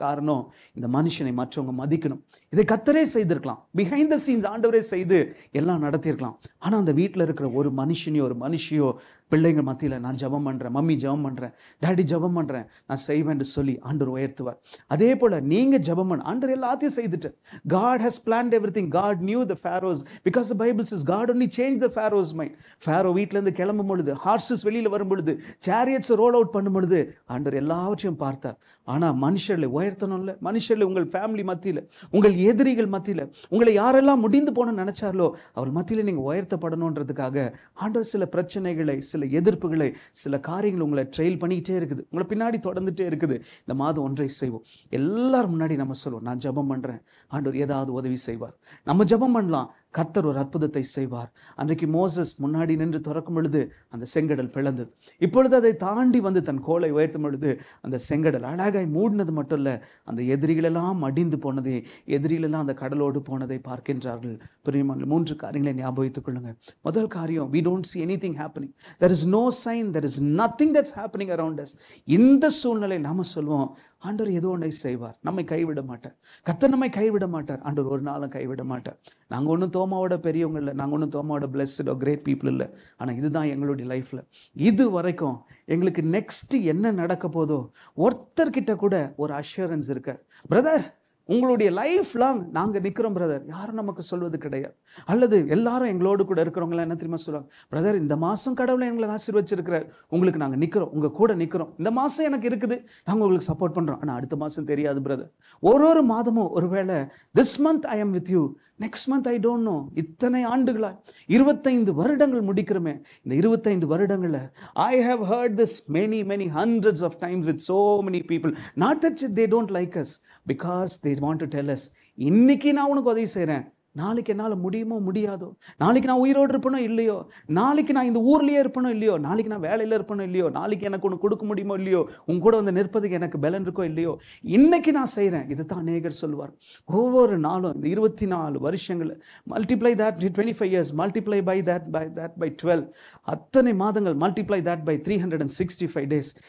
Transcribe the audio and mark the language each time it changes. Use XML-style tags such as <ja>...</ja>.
<ta>காரணம், இந்த மனுஷனை மற்றவங்க மதிக்கணும். இதை கர்த்தரே செய்திருக்கலாம்,</ta> <en>behind the scenes</en> <ta>ஆண்டவரே செய்து எல்லாம் நடத்தியிருக்கலாம். ஆனால் அந்த வீட்டில் இருக்கிற ஒரு மனுஷியோ பிள்ளைங்க மத்தியில் நான் ஜெபம் பண்ணுறேன், மம்மி ஜெபம் பண்ணுறேன், டாடி ஜெபம் பண்ணுறேன், நான் செய்வேன் என்று சொல்லி ஆண்டவர் உயர்த்துவார். அதே போல் நீங்கள் ஜெபம் பண்ண, ஆண்டவர் எல்லாத்தையும் செய்துட்டு,</ta> <en>God has planned everything. God knew the pharaohs because the Bible says God only changed the pharaoh's mind.</en> <ta>Pharaoh வீட்டிலேருந்து கிளம்பும் பொழுது, ஹார்ஸஸ் வெளியில் வரும் பொழுது, சேரியட்ஸை ரோல் அவுட் பண்ணும் பொழுது ஆண்டவர் எல்லாவற்றையும் பார்த்தார். ஆனால் மனுஷர்களை உயர்த்தணும்ல, மனுஷர்களை உங்கள் ஃபேமிலி மத்தியில், உங்கள் எதிரிகள் மத்தியில், உங்களை யாரெல்லாம் முடிந்து போகணும்னு நினைச்சாரோ அவர் மத்தியில் நீங்கள் உயர்த்தப்படணுன்றதுக்காக ஆண்டவர் சில பிரச்சனைகளை, சில எதிர்ப்புகளை, சில காரியங்கள் உங்களை ட்ரெயில் பண்ணிக்கிட்டே இருக்குது, உங்களை பின்னாடி தொடர்ந்துட்டே இருக்குது. இந்த மாதம் ஒன்றை செய்வோம். எல்லாரும் முன்னாடி நம்ம சொல்லுவோம், நான் ஜெபம் பண்ணுறேன், ஆண்டவர் ஏதாவது உதவி செய்வார். நம்ம ஜெபம் பண்ணலாம், கர்த்தர் ஒரு அற்புதத்தை செய்வார். அன்றைக்கு மோசஸ் முன்னாடி நின்று திறக்கும் பொழுது அந்த செங்கடல் பிளந்தது. இப்பொழுது அதை தாண்டி வந்து தன் கோலை உயர்த்தும் பொழுது அந்த செங்கடல் அழகாய் மூடினது மட்டும் இல்லை, அந்த எதிரிகளெல்லாம் மடிந்து போனதை, எதிரிகளெல்லாம் அந்த கடலோடு போனதை பார்க்கின்றார்கள். பிரியமான 3 காரியங்களை ஞாபகித்துக் கொள்ளுங்க. முதல் காரியம்,</ta> <en>we don't see anything happening. There is no sign, there is nothing that's happening around us.</en> <ta>இந்த சூழ்நிலை நாம சொல்வோம், ஆண்டவர் ஏதோ ஒன்றை செய்வார், நம்மை கைவிட மாட்டார், கர்த்தர் நம்மை கைவிட மாட்டார், ஆண்டவர் ஒரு நாளும் கைவிட மாட்டார். நாங்கள் ஒன்றும் தோமாவோட பெரியவங்க இல்லை, நாங்கள் ஒன்றும் தோமாவோட</ta> <en>blessed great people</en> <ta>இல்லை. ஆனால் இதுதான் எங்களுடைய லைஃப்பில் இது வரைக்கும் எங்களுக்கு நெக்ஸ்ட் என்ன நடக்க போதோ ஒருத்தர்கிட்ட கூட ஒரு அஷூரன்ஸ் இருக்கு. பிரதர், உங்களுடைய லைஃப் லாங் நாங்கள் நிற்கிறோம் பிரதர், யாரும் நமக்கு சொல்வது கிடையாது. அல்லது எல்லாரும் எங்களோடு கூட இருக்கிறவங்களாம் என்ன தெரியுமா சொல்லுவாங்க, பிரதர் இந்த மாதம் கடவுளை எங்களை ஆசீர்வச்சிருக்கிறார், உங்களுக்கு நாங்கள் நிற்கிறோம், உங்கள் கூட நிற்கிறோம், இந்த மாதம் எனக்கு இருக்குது, நாங்கள் உங்களுக்கு சப்போர்ட் பண்ணுறோம், ஆனால் அடுத்த மாதம் தெரியாது பிரதர். ஒரு மாதமும் ஒருவேளை</ta> <en>This month I am with you, next month I don't know.</en> <ta>இத்தனை ஆண்டுகளாக 25 வருடங்கள் முடிக்கிறோமே, இந்த 25 வருடங்களில்</ta> <en>I have heard this many hundreds of times with so many people. Not that they don't like us, because they want to tell us</en> <ta>இன்னைக்கு நான் உனக்கு உதவி செய்கிறேன், நாளைக்கு என்னால் முடியுமோ முடியாதோ, நாளைக்கு நான் உயிரோடு இருப்பனோ இல்லையோ, நாளைக்கு நான் இந்த ஊர்லேயே இருப்பனோ இல்லையோ, நாளைக்கு நான் வேலையில் இருப்பனோ இல்லையோ, நாளைக்கு எனக்கு ஒன்று கொடுக்க முடியுமோ இல்லையோ, உன் கூட வந்து நிற்பதுக்கு எனக்கு பலன் இருக்கோ இல்லையோ, இன்னைக்கு நான் செய்கிறேன். இது தான் அநேகர் சொல்லுவார். ஒவ்வொரு நாளும் இந்த 24 வருஷங்கள்</ta> <en>multiply that 25 years, multiply by that by 12,</en> <ta>அத்தனை மாதங்கள்</ta> <en>Multiply that by 365 days.</en>